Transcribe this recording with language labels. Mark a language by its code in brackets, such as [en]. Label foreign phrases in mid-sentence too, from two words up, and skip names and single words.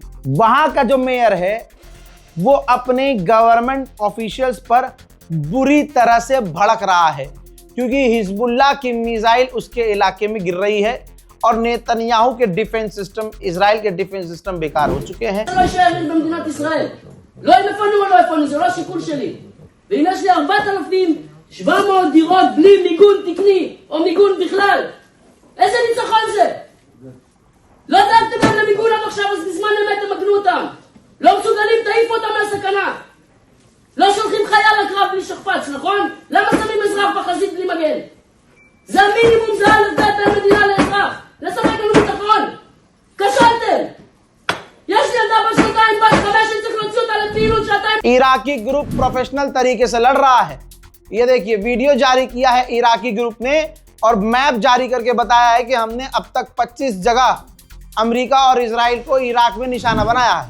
[hi] वहां का जो मेयर है वो अपने [en] government officials [hi] पर बुरी तरह से भड़क रहा है, क्योंकि हिजबुल्लाह की मिसाइल उसके इलाके में गिर रही है और नेतन्याहू के [en] defense system, [hi] इजराइल के [en] defense system [hi] बेकार हो चुके हैं। [he] לא יפנו או לא יפנו, זה לא השיקול שלי. ואם יש לי 4,700 דירות בלי מיגון תקני, או מיגון בכלל, איזה ניצחון זה? לא דאגתם להם למיגון עד עכשיו, אז בזמן אמת תמגנו אותם. לא מסוגלים, תעיפו אותם מהסכנה. לא שולחים חייל לקרב בלי שכפ"ץ, נכון? למה שמים אזרח בחזית בלי מגן? זה המינימום, זה לתת בין מדינה לאזרח. לספק לנו ביטחון. כשלתם. [hi] इराकी ग्रुप प्रोफेशनल तरीके से लड़ रहा है। ये देखिए, वीडियो जारी किया है इराकी ग्रुप ने और मैप जारी करके बताया है कि हमने अब तक 25 जगह अमेरिका और इजराइल को इराक में निशाना बनाया है।